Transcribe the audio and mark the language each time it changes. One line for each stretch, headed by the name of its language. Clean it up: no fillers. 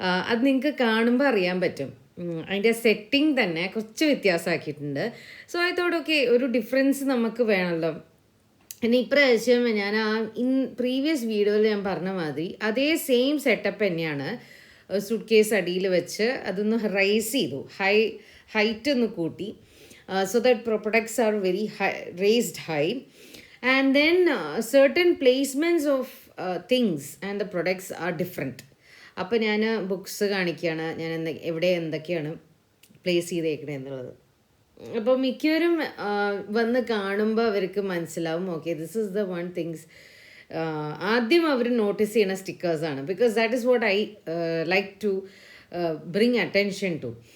Malayalam: അത് നിങ്ങൾക്ക് കാണുമ്പോൾ അറിയാൻ പറ്റും. അതിൻ്റെ സെറ്റിംഗ് തന്നെ കുറച്ച് വ്യത്യാസമാക്കിയിട്ടുണ്ട്. സോ അതോടൊക്കെ ഒരു ഡിഫറൻസ് നമുക്ക് വേണമല്ലോ. പിന്നെ ഇപ്രാവശ്യം ഞാൻ പ്രീവിയസ് വീഡിയോയിൽ ഞാൻ പറഞ്ഞ മാതിരി അതേ സെയിം സെറ്റപ്പ് തന്നെയാണ്. സൂട്ട് കേസ് അടിയിൽ വെച്ച് അതൊന്ന് റൈസ് ചെയ്തു, ഹൈറ്റ് ഒന്ന് കൂട്ടി.
English: So that products are very high, raised high, and then certain placements of things and the products are different.
Malayalam: അപ്പോൾ ഞാൻ ബുക്സ് കാണിക്കുകയാണ്, ഞാൻ എവിടെ എന്തൊക്കെയാണ് പ്ലേസ് ചെയ്തേക്കണേ എന്നുള്ളത്. അപ്പോൾ മിക്കവരും വന്ന് കാണുമ്പോൾ അവർക്ക് മനസ്സിലാവും
English: Okay this is the one things.
Malayalam: ആദ്യം അവർ നോട്ടീസ് ചെയ്യുന്ന സ്റ്റിക്കേഴ്സാണ്.
English: Because that is what I like to bring attention to.